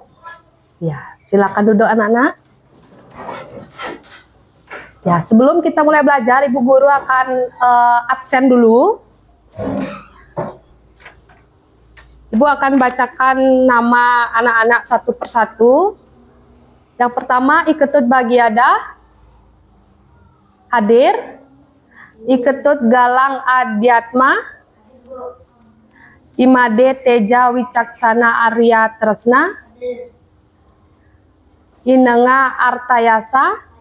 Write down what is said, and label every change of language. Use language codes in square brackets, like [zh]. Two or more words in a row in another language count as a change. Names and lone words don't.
[id] Ya, silakan duduk anak-anak. Ya, sebelum kita mulai belajar, Ibu Guru akan absen dulu. Ibu akan bacakan nama anak-anak satu persatu. Yang pertama, Iketut Bagiada. Hadir. Iketut Galang Adiatma. Imade Teja Wicaksana Arya Tresna. Inenga Artayasa.